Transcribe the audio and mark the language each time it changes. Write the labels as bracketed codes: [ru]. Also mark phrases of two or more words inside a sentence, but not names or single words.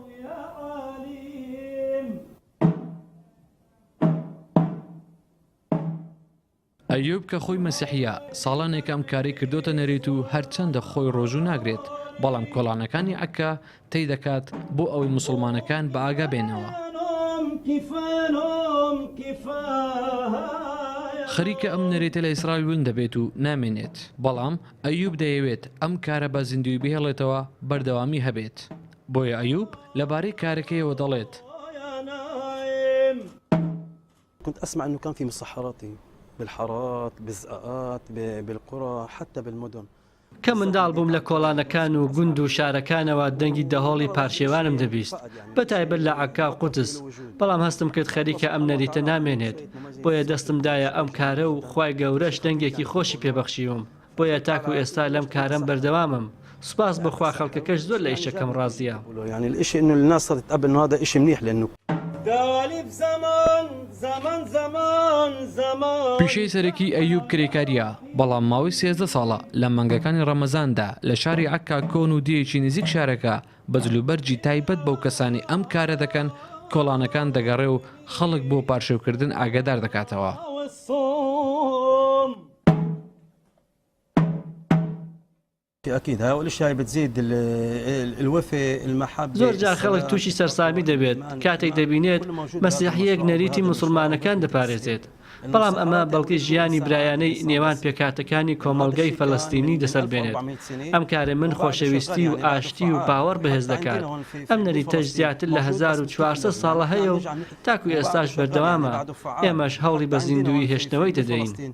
[ckb] ئەیوب کە خۆی مەسیحیە ساڵانێک ئەم کاری کردوتە نەرێت و هەرچەندە خۆی ڕۆژوو ناگرێت بەڵام کۆڵانەکانی عەکا تێی دەکات بۆ ئەوەی موسڵمانەکان بە ئاگا بێنەوە. خەریکە ئەم نەرێتە لە ئیسرائیل ون دەبێت و نامێنێت بەڵام ئەیوب دەیەوێت ئەم کارە بە زیندوی بهێڵێتەوە بەردەوامی هەبێت بۆیە ئەیوب لەبارەی کارەکەیەوە دەڵێت [ar] كنت أسمع أنه كان في مصحرات بالحارات بالزقاقات بالقرى حتى بالمدن [ckb] کە منداڵ بووم لە کۆڵانەکان و گوند و شارەکانەوە دەنگی دەهۆڵی پارشێوانم دەبیست بە تایبەت لە عەکا قودس بەڵام هەستم کرد خەریکە ئەم نەریتە نامێنێت بۆیە دەستمدایە ئەم کارە و خوای گەورەش دەنگێکی خۆشی پێبەخشیوم بۆیە تاکو ئێستا لەم کارم بەردەوامم سوپاس بخوا خەڵکەکەش زۆر لە ئیشەکەم ڕازیە. [ar] يعني الشيء إنه الناس صارت تقبل إنه هذا شيء منيح لأنه [ckb] پیشەی سەرەکی ئەیوب کرێکاریە بەڵام ماوەی 13 ساڵە لە مانگەکانی ڕەمەزاندا لە شاری عەکا کۆن و دیەکی نزیک شارەکە بە جلوبەرجی تایبەت بەو کەسانی ئەم کارە دەکەن کۆڵانەکان دەگەڕێ و خەڵک بۆ پارشێوکردن ئاگادار دەکاتەوە. [ar] أكيد هؤلاء الأشياء بتزيد الوفاء المحبة. [ckb] زۆر جار خەڵک تووشی سەرسامی دەبێت کاتێک دەبینێت مەسیحیەک نەریتی مسلمانەکان دەپارێزێت بەڵام ئەمە بەڵکی ژیانی برایانەی نێوان پێکاتەکانی کۆمەڵگەی فەلەستینی دەسەر بێنێت. ئەم کارە من خۆشەویستی و ئاشتی و باوەڕ بەهێز دەکات. ئەم نەریتەش زیاتر لە 1400 ساڵە هەیە و تاکو ئێستاش بەردەوامە ئێمەش هەوڵی بە زیندوی هێشتنەوەی دەدەین.